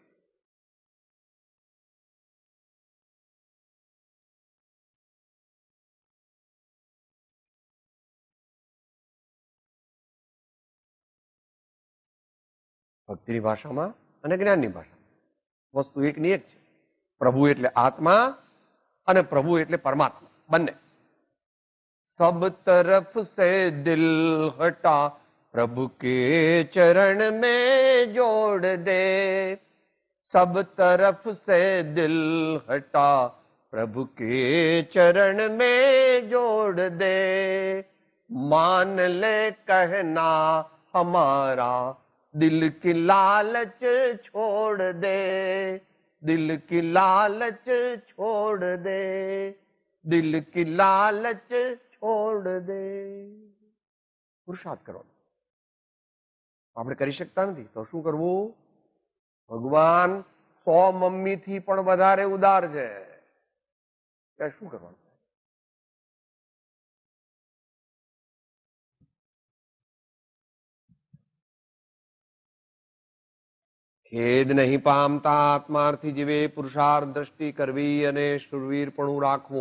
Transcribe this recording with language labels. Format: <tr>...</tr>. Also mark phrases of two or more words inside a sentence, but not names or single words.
<gu>ભક્તિની ભાષામાં અને જ્ઞાનની ભાષામાં વસ્તુ એકની એક છે. પ્રભુ એટલે આત્મા અને પ્રભુ એટલે પરમાત્મા, બંને.</gu> <hi>सब तरफ से दिल हटा प्रभु के चरण में जोड़ दे. सब तरफ से दिल हटा प्रभु के चरण में जोड़ दे. मान ले कहना हमारा दिल की लालच छोड़ दे. दिल की लालच छोड़ दे. दिल की लालच छोड़ दे.</hi> <gu>પુરુષાર્થ કરો. આપણે કરી શકતા નથી તો શું કરવું? ભગવાન 100 મમ્મીથી પણ વધારે ઉદાર છે. શું કરવાનું? ખેદ નહીં પામતા આત્માર્થી જીવે પુરુષાર્થ દ્રષ્ટિ કરવી અને શૂરવીરપણું રાખવું.</gu>